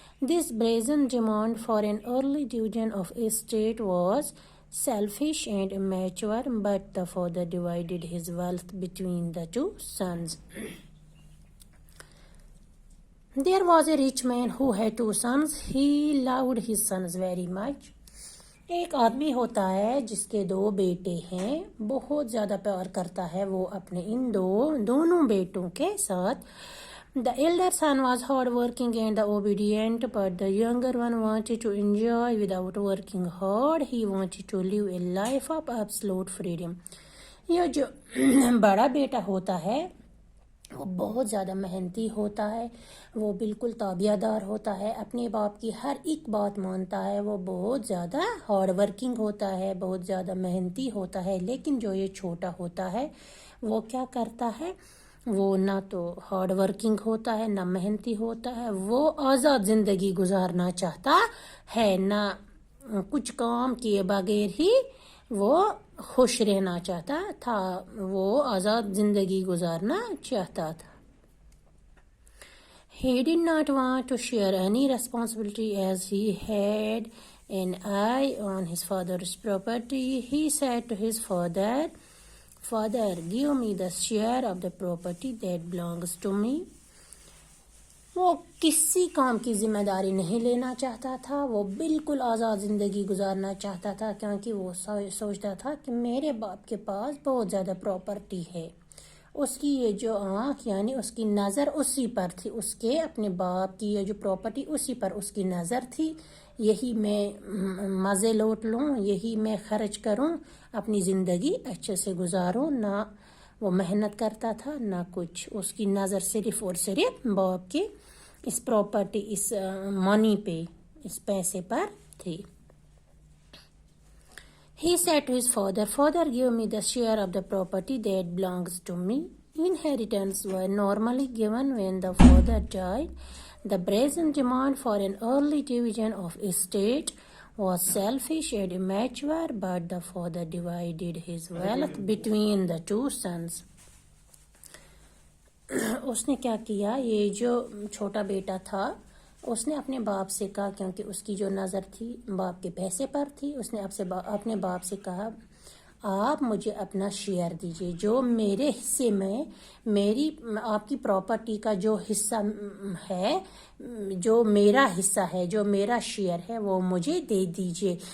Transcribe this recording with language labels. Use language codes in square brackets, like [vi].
[en] This brazen demand for an early division of estate was selfish and immature, but the father divided his wealth between the 2 sons. There was a rich man who had 2 sons. He loved his sons very much. [ur] ایک آدمی ہوتا ہے جس کے 2 بیٹے ہیں. بہت زیادہ پیار کرتا ہے وہ اپنے ان دونوں بیٹوں کے ساتھ. [en] The elder son was hard working and obedient, but the younger one wanted to enjoy without working hard. He wanted to live a life of absolute freedom. [ur] یہ جو بڑا بیٹا ہوتا ہے وہ بہت زیادہ محنتی ہوتا ہے. وہ بالکل تابعہ دار ہوتا ہے, اپنے باپ کی ہر ایک بات مانتا ہے. وہ بہت زیادہ [en] hard working [ur] ہوتا ہے, بہت زیادہ محنتی ہوتا ہے. لیکن جو یہ چھوٹا ہوتا ہے وہ کیا کرتا ہے؟ وہ نہ تو [en] hard working [ur] ہوتا ہے, نہ محنتی ہوتا ہے. وہ آزاد زندگی گزارنا چاہتا ہے, نہ کچھ کام کیے بغیر ہی وہ خوش رہنا چاہتا تھا. وہ آزاد زندگی گزارنا چاہتا تھا. [en] He did not want to share any responsibility as he had an eye on his father's property. He said to his father, "Father, give me the share of the property that belongs to me." [ur] وہ کسی کام کی ذمہ داری نہیں لینا چاہتا تھا. وہ بالکل آزاد زندگی گزارنا چاہتا تھا, کیونکہ وہ سوچتا تھا کہ میرے باپ کے پاس بہت زیادہ پراپرٹی ہے. اس کی یہ جو آنکھ یعنی اس کی نظر اسی پر تھی. اس کے اپنے باپ کی یہ جو پراپرٹی اسی پر اس کی نظر تھی. یہی میں مزے لوٹ لوں, یہی میں خرچ کروں, اپنی زندگی اچھے سے گزاروں. نہ وہ محنت کرتا تھا نہ کچھ. اس کی نظر صرف اور صرف باپ کے اس پراپرٹی, اس منی پہ, اس پیسے پر تھی. [en] He said to his father, "Father, give me the share of the property that belongs to me." Inheritance were normally given when the father died. The brazen demand for an early division of estate was selfish and immature, but the father divided his wealth between the 2 sons. [ur] اس نے کیا کیا؟ یہ جو چھوٹا بیٹا تھا اس نے اپنے باپ سے کہا, کیونکہ اس کی جو نظر تھی باپ کے پیسے پر تھی, اس نے اپنے باپ سے کہا, آپ مجھے اپنا شیئر دیجئے. جو میرے حصے میں میری آپ کی پراپرٹی کا جو حصہ ہے, جو میرا حصہ ہے, جو میرا شیئر ہے, وہ مجھے دے دیجئے.